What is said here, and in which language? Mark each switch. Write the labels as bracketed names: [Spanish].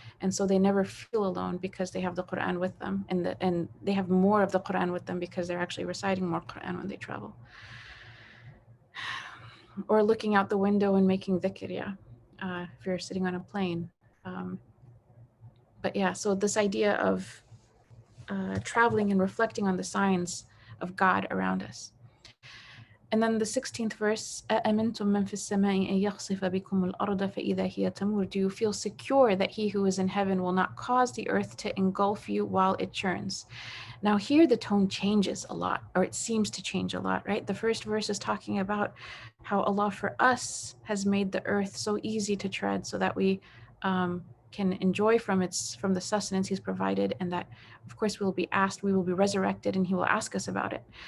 [English] And so they never feel alone because they have the Qur'an with them, and they have more of the Qur'an with them because they're actually reciting more Qur'an when they travel. Or looking out the window and making dhikr, if you're sitting on a plane. But yeah, so this idea of traveling and reflecting on the signs of God around us. And then the 16th verse, [Arabic] أَأَمِنْتُم مَّن فِي السَّمَاءِ أَن يَخْسِفَ بِكُمُ الْأَرْضَ فَإِذَا هِيَ تَمُورُ. [English] Do you feel secure that he who is in heaven will not cause the earth to engulf you while it churns? Now here the tone changes a lot, or it seems to change a lot, right? The first verse is talking about how Allah for us has made the earth so easy to tread so that we can enjoy from the sustenance he's provided, and that of course we will be resurrected and he will ask us about it.